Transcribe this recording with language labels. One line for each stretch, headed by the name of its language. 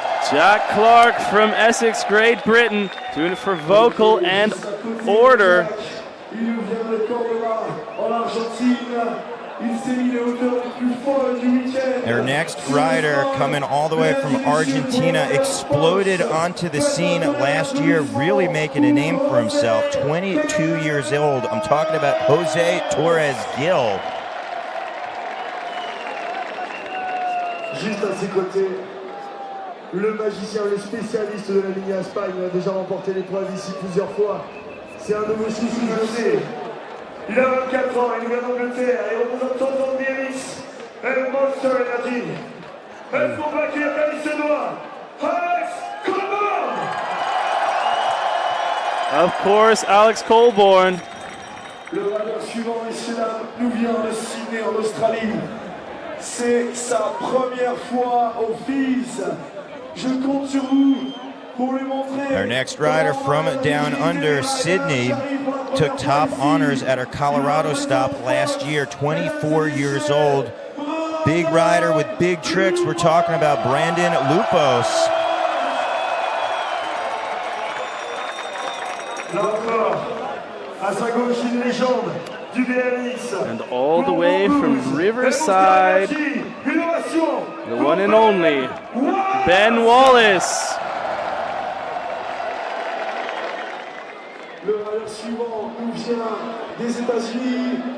English: Jack Clark from Essex, Great Britain, doing it for vocal and order.
French: Il nous vient de Colborne en Argentine. Il s'est mis les hauteurs les plus folles du week-end.
English: Our next rider, coming all the way from Argentina, exploded onto the scene last year, really making a name for himself. 22 years old. I'm talking about Jose Torres Gil.
French: Juste à ses côtés, le magicien, le spécialiste de la ligne à Espagne, il a déjà remporté l'épreuve ici plusieurs fois. C'est un de vos chouchous, je le sais. Il a 24 ans, il vient d'Angleterre, il représente son BMX et Monster Energy. Est-ce qu'on va accueillir comme il se doit, Alex Colborne?
English: Of course, Alex Colborne.
French: Le rider suivant, messieurs, dames, nous vient de Sydney en Australie. C'est sa première fois au FISE. Je compte sur vous pour lui montrer.
English: Our next rider from down under, Sydney, took top honors at our Colorado stop last year, 24 years old. Big rider with big tricks. We're talking about Brandon Lupos.
French: Là encore, à sa gauche, une légende du BMX.
English: And all the way from Riverside, the one and only Ben Wallace.
French: Le rider suivant nous vient des États-Unis.